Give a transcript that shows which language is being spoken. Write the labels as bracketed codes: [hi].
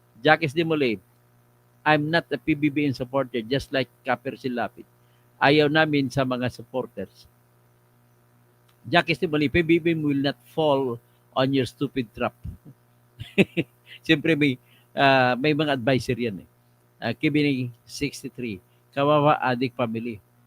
[en] Jacques Dimole, I'm not a PBBM supporter, just like Kaper Silapit. [tl] Ayaw namin sa mga supporters. [en] Jacques Dimole, PBBM will not fall on your stupid trap. [tl] Siyempre may mga advisor yan eh. Kibini 63, kawawa adik family.